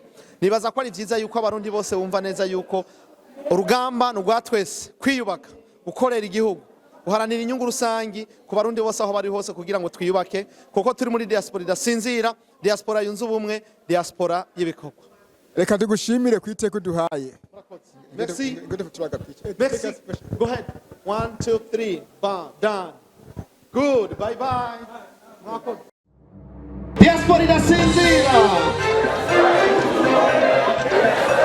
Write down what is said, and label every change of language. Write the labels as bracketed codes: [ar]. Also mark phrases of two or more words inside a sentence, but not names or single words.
[rn] Nibaza ko ari vyiza yuko abarundi bose bumva neza yuko urugamba n'ugwa twese kwiyubaka, gukorera igihugu, uharanira inyungu rusangi ku barundi bose aho bari hose kugira ngo twiyubake, kuko turi muri diaspora idasinzira, diaspora yunze ubumwe, diaspora y'ibikorwa. Reka tugushimire kwiteka duhaye. [fr] Merci. Merci. [en] Go ahead. 1 2 3 bam done. Good. Bye bye. [rn] Diaspora idasinzira.